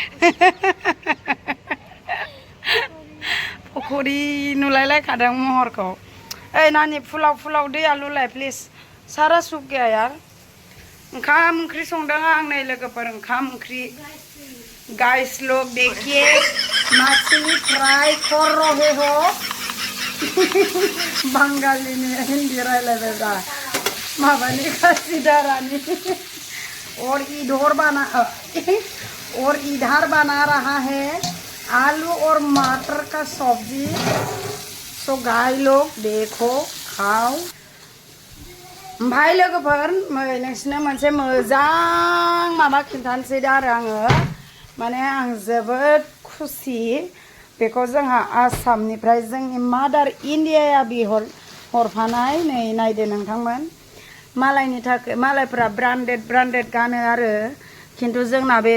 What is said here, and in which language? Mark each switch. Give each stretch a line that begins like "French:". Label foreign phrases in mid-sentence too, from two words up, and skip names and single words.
Bodo: फखरि नुलायलायखादों महरखौ ओइ नानि फुलाव दैया लुलाय प्लिज सारा सुप गैया यार ओंखाम ओंख्रि संदों आं नै लोगोफोर ओंखाम ओंख्रि
Hindi: गाइस लोग देखिए मछली फ्राई कर रहे हो
Bodo: बांगालीनि हिंदी रायलायबायब्रा माबानि खासिदारानि
Hindi: और इधर बना रहा है आलू और मटर का सब्जी सो गाय लोग देखो खाओ भाई
Bodo: लोगोफोर नोंसिनो मोनसे मोजां माबा खिन्थानोसै दा आरो आङो माने आं जोबोद खुसि बेखौ जोंहा आसामनिफ्राय जोंनि मादार इन्डियाया हरफानाय नै नायदो नोंथांमोन मालायनि थाखाय मालायफ्रा ब्रान्डेड गानो आरो खिन्थु जोंना बे